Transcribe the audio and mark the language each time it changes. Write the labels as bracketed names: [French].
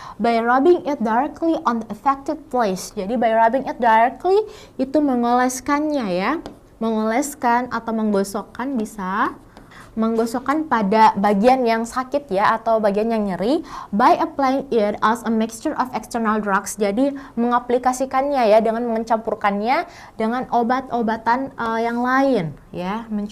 [English] By rubbing it directly on the affected place. [Indonesian] Jadi [English] by rubbing it directly [Indonesian] itu mengoleskannya ya. Mengoleskan atau menggosokkan bisa. Menggosokkan pada bagian yang sakit ya atau bagian yang nyeri. [English] By applying it as a mixture of external drugs. [Indonesian] Jadi mengaplikasikannya ya dengan mencampurkannya dengan obat-obatan yang lain ya.